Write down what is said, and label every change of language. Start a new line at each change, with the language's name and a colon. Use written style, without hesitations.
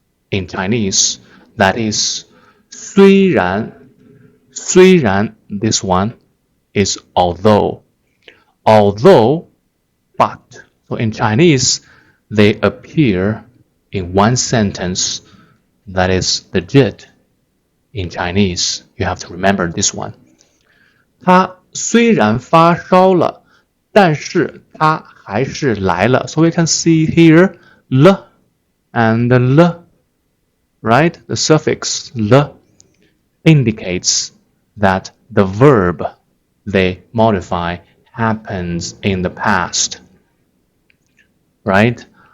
English: In Chinese that is 虽然 this one is although but. So in Chinese they appear in one sentence that is legit in Chinese. You have to remember this one.
Chinese: 他虽然发烧了，但是他还是来了。
English: So we can see here le and le, right? The suffix le indicates that the verb they modify happens in the past, right?